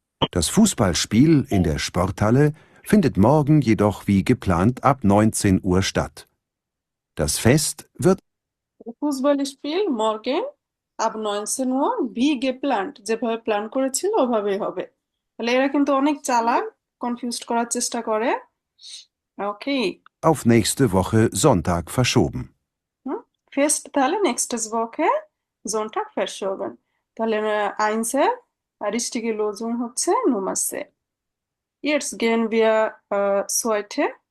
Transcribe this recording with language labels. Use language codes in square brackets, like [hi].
[de] Das Fußballspiel in der Sporthalle findet morgen jedoch wie geplant ab 19 Uhr statt. Das Fest wird Fußballspiel morgen ab 19 Uhr wie geplant, [bn] যেভাবে plan করেছিল ওভাবেই হবে। তাহলে এরা কিন্তু অনেক চালাক, কনফিউজড করার চেষ্টা করে। ওকে, [de] auf nächste Woche Sonntag verschoben. Fest তাহলে nächstes Woche Sonntag verschoben. তাহলে eins richtige Lösung হচ্ছে Nummer C. Jetzt gehen wir zweite.